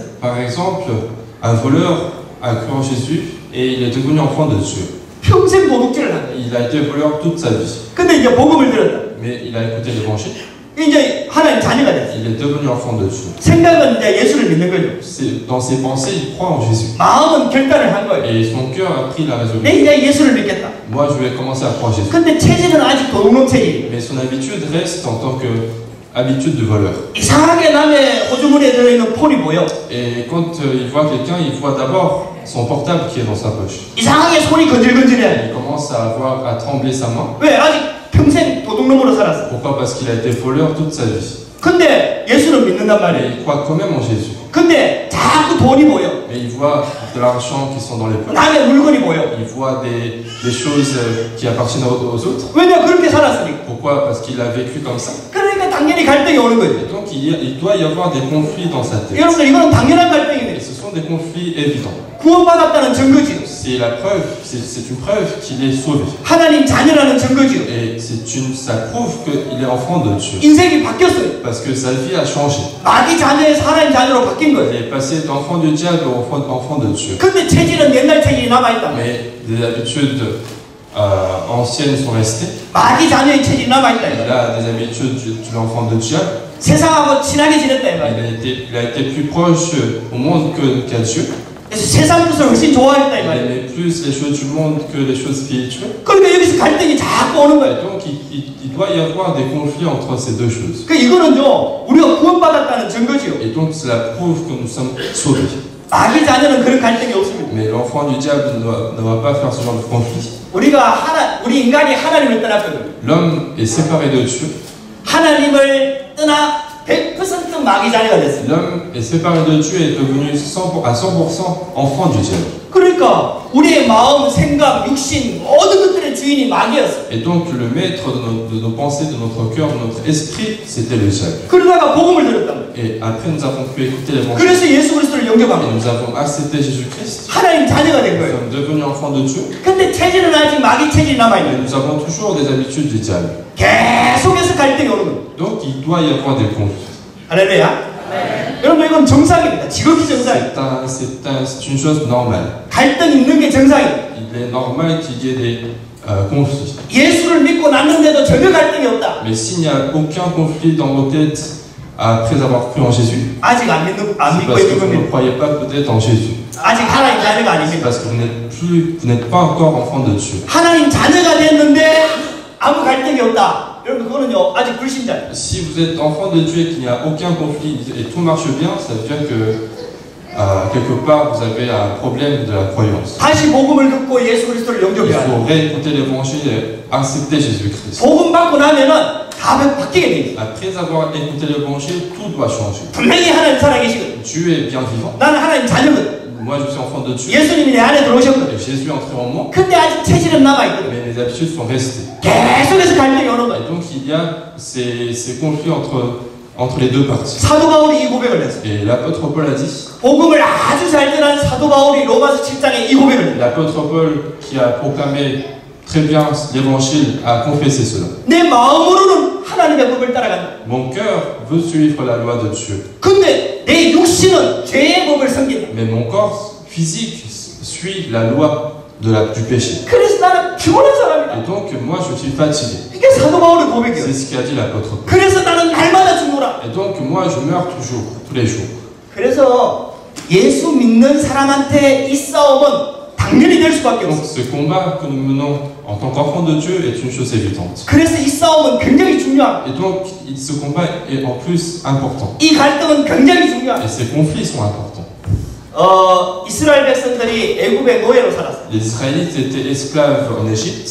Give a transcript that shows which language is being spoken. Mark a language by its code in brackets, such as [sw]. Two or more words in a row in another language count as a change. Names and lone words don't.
[fr] Par exemple, un voleur a cru en Jésus et il est devenu enfant de Dieu. [ko] 평생 도둑질을 한 거예요. [fr] Il a été voleur toute sa vie. [ko] 근데 이제 복음을 들었다. [fr] Mais il a écouté l'évangile. [ko] 이제 하나님 자녀가 됐어요. [fr] Il est devenu enfant de Dieu. [ko] 생각은 이제 예수를 믿는 거죠. [fr] Dans ses pensées, il croit en Jésus. [ko] 마음은 결단을 한 거예요. [fr] Et son cœur a pris la [ko] 내 [fr] résolution. [ko] 이제 예수를 믿겠다. [fr] Moi, je vais commencer à croire en Jésus. [ko] 근데 체질은 아직 도둑놈 체질이에요. [fr] Mais son habitude reste en tant que habitude de voleur. [ko] 이상하게 남의 호주머니에 들어있는 폰이 보여. [fr] Et quand il voit quelqu'un, il voit d'abord son portable qui est dans sa poche. [ko] 이상하게 손이 건질건질해. [fr] Il commence à trembler sa main. [ko] 왜? 아직 평생 도둑놈으로 살았어. [fr] Pourquoi? Parce qu'il a été voleur toute sa vie. [ko] 근데 예수는 믿는단 [fr] Mais [ko] 말이에요. [fr] il croit quand même en Jésus. [ko] 근데 자꾸 돈이 보여. [fr] Mais il voit de l'argent qui sont dans les poches. [ko] 남의 물건이 보여. [fr] Il voit des choses qui appartiennent aux autres. [ko] 왜냐? 그렇게 살았으니까. [fr] Pourquoi? Parce qu'il a vécu comme ça. [ko] 그러니까 당연히 갈등이 오는 거예요. [fr] Et donc il doit y avoir des conflits dans sa tête. [ko] 여러분들 이거는 당연한 [fr] Et [ko] 갈등이에요. [fr] ce sont des conflits évidents. [ko] 구원받았다는 증거지요. [fr] C'est la preuve, c'est une preuve qu'il est sauvé. [ko] 하나님 자녀라는 증거지요. [fr] Et ça prouve qu'il est enfant de Dieu. [ko] 인생이 바뀌었어요. [fr] Parce que sa vie a changé. [ko] 마귀 자녀에서 하나님 자녀로 바뀐 [fr] Il [ko] 거예요. [fr] est passé d'enfant du diable au enfant de Dieu. [ko] 근데 체질은 옛날 체질이 남아있다. [fr] Mais des habitudes anciennes sont restées. [ko] 마귀 자녀의 체질이 남아있다. [fr] Il a des habitudes de l'enfant de diable. [ko] 세상하고 친하게 지냈다. 이 말이에요. [fr] Il a été plus proche au monde qu'à Dieu. [ko] 그래서 세상 것을 훨씬 좋아했다. 이 [fr] Il [ko] 말이에요. [fr] aimait plus les choses du monde que les choses spirituelles. [ko] 그러니까 여기서 갈등이 자꾸 오는 [fr] Et [ko] 거예요. [fr] donc il doit y avoir des conflits entre ces deux choses. [ko] 그 이거는요 우리가 구원받았다는 증거지요. [fr] Et donc cela prouve que nous sommes sauvés. [ko] 마귀 자녀는 그런 갈등이 없습니다. [fr] Mais l'enfant du diable ne va pas faire ce genre de conflit. [ko] 우리 인간이 하나님을 떠났거든요. [fr] L'homme est séparé de Dieu. [ko] 하나님을 떠나 100% 마귀 자녀가 됐어요. [fr] L'homme est séparé de Dieu et est devenu à 100% enfant du diable. [ko] 그러니까 우리의 마음, 생각, 육신 모든 것들의 주인이 마귀였어요. [fr] Et donc le maître de nos pensées, de notre cœur, de notre esprit, c'était le diable. [ko] 그러다가 복음을 들었단 말이에요. [fr] Et après nous avons pu écouter l'évangile. [ko] 그래서 예수 그리스도를 [fr] Et [ko] 영접합니다. [fr] nous avons accepté Jésus-Christ. [ko] 하나님 자녀가 된 [fr] Nous [ko] 거예요. [fr] sommes devenus enfants de Dieu. [ko] 근데 체질은 아직 마귀 체질이 [fr] Mais [ko] 남아있는 [fr] nous avons toujours des habitudes du diable. [ko] 계속해서 갈등이 오는 거예요. [fr] Donc il doit y avoir des conflits. [ko] 할렐루야. 여러분 이건 정상입니다. 지극히 정상이에요. [fr] C'est une chose normale. [ko] 갈등 있는 게 정상이에요. [fr] Il est normal qu'il y ait des conflits. [ko] 예수를 믿고 났는데도 전혀 갈등이 없다. [fr] Mais s'il n'y a aucun conflit dans vos têtes après avoir cru en Jésus, [ko] 아직 안 [fr] c'est [ko] 믿고 [fr] parce que [ko] 있는 [fr] vous ne [ko] 겁니다. [fr] croyez pas peut-être en Jésus. [ko] 아직 하나님 자녀가 [fr] C'est [ko] 아닙니다. [fr] parce que vous n'êtes pas encore enfant de Dieu. [ko] 하나님 자녀가 됐는데 아무 갈등이 없다. 여러분 그거는요 아직 불신자예요. [fr] Si vous êtes enfant de Dieu et qu'il n'y a aucun conflit et tout marche bien, ça veut dire que quelque part vous avez un problème de la croyance. [ko] 다시 복음을 듣고 예수 그리스도를 [fr] Il [ko] 영접해야 돼요. [fr] faut réécouter l'évangile et accepter Jésus-Christ. [ko] 복음 받고 나면은 다 바뀌게 돼 있어요. [fr] Après avoir écouté l'évangile, tout doit changer. [ko] 분명히 하나님 살아계시거든요. [fr] Dieu est bien vivant. [ko] 나는 하나님 자녀거든. [fr] Moi, je suis enfant de Dieu. [ko] 예수님이 내 안에 들어오셨거든. [fr] Et Jésus est entré en moi, [ko] 근데 아직 체질은 남아있거든. [fr] mais mes habitudes sont restées. [ko] 계속해서 갈등이 오는 거예요. [fr] Et donc, il y a ces conflits entre les deux parties. [ko] 사도 바울이 이 고백을 했어요. [fr] Et l'apôtre Paul a dit, [ko] 복음을 아주 잘 전한 사도 바울이 로마서 7장에 이 고백을 했어요. [fr] l'apôtre Paul qui a proclamé très bien l'évangile a confessé cela. [ko] 내 마음으로는 하나님의 법을 따라간다. [fr] Mon cœur veut suivre la loi de Dieu, [ko] 근데 내 육신은 죄의 법을 섬긴다. [fr] mais mon corps physique suit la loi du péché. [ko] 그래서 나는 피곤한 사람이다. [fr] Et donc, moi, je suis fatigué. [ko] 이게 사도 바울의 고백이에요. [fr] C'est ce qu'a dit l'apôtre Paul. [ko] 그래서 나는 날마다 죽노라. [fr] Et donc, moi, je meurs toujours, tous les jours. [ko] 그래서 예수 믿는 사람한테 이 싸움은 당연히 될 수밖에 [fr] Donc, [ko] 없어. [fr] ce combat que nous menons en tant qu'enfants de Dieu est une chose évidente. [ko] 그래서 이 싸움은 굉장히 중요합니다. [fr] Et donc, ce combat est en plus important. [ko] 이 갈등은 굉장히 [fr] Et [ko] 중요합니다. [fr] ces conflits sont importants. [ko] 이스라엘 백성들이 애굽의 노예로 살았어요. [fr] Les Israélites étaient esclaves en Égypte.